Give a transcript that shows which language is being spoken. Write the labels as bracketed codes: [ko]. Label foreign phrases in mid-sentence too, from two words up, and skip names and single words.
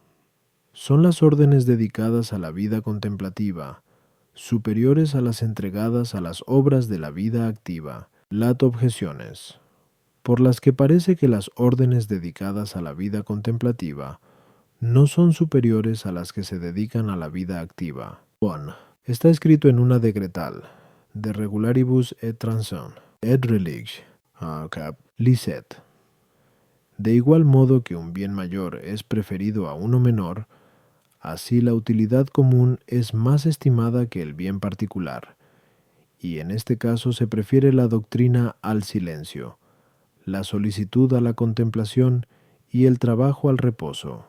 [es] Son las órdenes dedicadas a la vida contemplativa, superiores a las entregadas a las obras de la vida activa. Lat objeciones, por las que parece que las órdenes dedicadas a la vida contemplativa no son superiores a las que se dedican a la vida activa. [la] 1. [es] Está escrito en una decretal, [la] de regularibus et transum, et relig, cap. Licet. [es] De igual modo que un bien mayor es preferido a uno menor, así la utilidad común es más estimada que el bien particular, y en este caso se prefiere la doctrina al silencio, la solicitud a la contemplación y el trabajo al reposo.